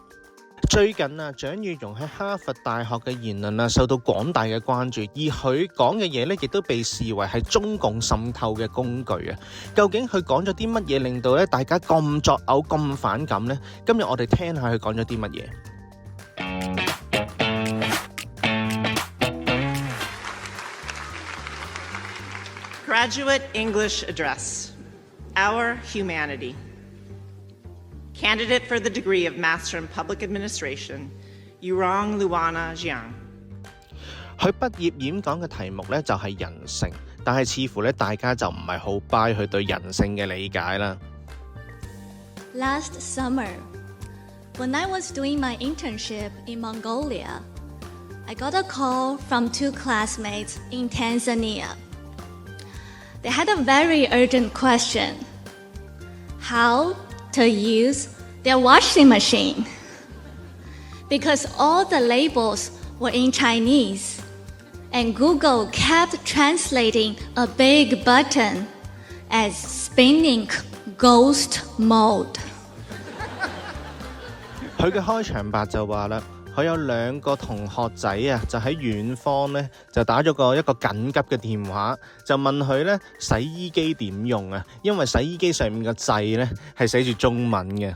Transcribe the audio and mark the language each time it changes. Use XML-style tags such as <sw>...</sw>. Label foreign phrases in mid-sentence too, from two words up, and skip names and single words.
<yue>最近蔣宇容喺哈佛大學嘅言論受到廣大嘅關注，而佢講嘅嘢亦都被視為係中共滲透嘅工具啊！究竟佢講咗啲乜嘢令到大家咁作嘔、咁反感呢？今日我哋聽下佢講咗啲乜嘢。</yue> <en>Graduate English Address, Our Humanity. Candidate for the degree of Master in Public Administration, Yurong Luana Jiang.</en> <yue>佢畢業演講嘅題目就係人性，但係似乎大家就唔係好 buy 佢對人性嘅理解啦。</yue> <en>Last summer, when I was doing my internship in Mongolia, I got a call from 2 classmates in Tanzania. They had a very urgent question: how to use their washing machine. Because all the labels were in Chinese, and Google kept translating a big button as spinning ghost mode.</en> <yue>佢嘅開場白就話啦，佢有2個同學仔就喺遠方就打咗一個緊急嘅電話，就問佢洗衣機點用啊？因為洗衣機上面個掣係寫住中文嘅。</yue>